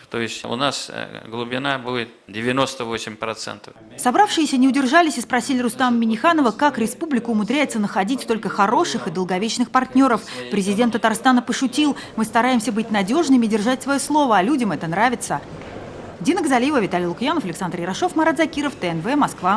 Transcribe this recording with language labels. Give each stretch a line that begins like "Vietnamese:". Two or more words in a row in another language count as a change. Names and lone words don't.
Russian: То есть у нас глубина будет 98%. Собравшиеся не удержались и спросили Рустама Минниханова, как республика умудряется находить столько хороших и долговечных партнеров. Президент Татарстана пошутил: мы стараемся быть надежными и держать свое слово, а людям это нравится. Дина Газалиева, Виталий Лукьянов, Александр Ярошов, Марат Закиров, ТНВ, Москва.